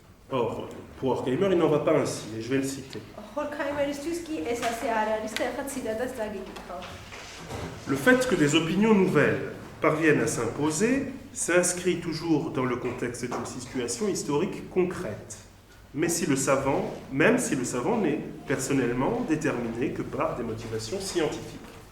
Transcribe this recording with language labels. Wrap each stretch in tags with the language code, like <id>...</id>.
<fr>Or, pour Horkheimer, il n'en va pas ainsi, et je vais le citer.</fr> <ka>ჰორქაიმერისთვის კი ეს ასე არ არის და ახლა ციტატას წაგიკითხავ.</ka> <fr>Le fait que des opinions nouvelles parviennent à s'imposer s'inscrit toujours dans le contexte d'une situation historique concrète. Même si le savant n'est personnellement déterminé que par des motivations scientifiques.</fr>